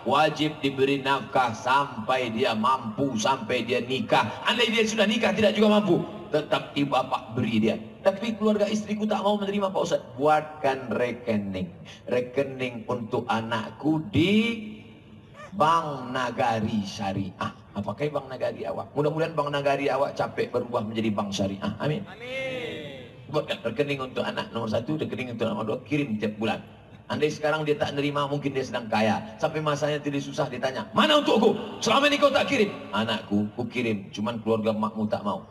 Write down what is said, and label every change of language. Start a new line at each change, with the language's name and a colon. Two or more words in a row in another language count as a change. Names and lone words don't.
Indonesian: Wajib diberi nafkah sampai dia mampu, sampai dia nikah. Andai dia sudah nikah tidak juga mampu, tetap ibu bapak beri dia. Tapi keluarga istriku tak mau menerima Pak Ustaz. Buatkan rekening. Rekening untuk anakku di Bank Nagari Syariah. Apakah Bank Nagari awak? Mudah-mudahan Bank Nagari awak capek berubah menjadi Bank Syariah. Amin. Buatkan rekening untuk anak nomor 1, rekening untuk nomor 2, kirim tiap bulan. Andai sekarang dia tak nerima, mungkin dia sedang kaya. Sampai masanya tidak susah ditanya, mana untukku? Selama ini kau tak kirim. Anakku, ku kirim, cuman keluarga makmu tak mau.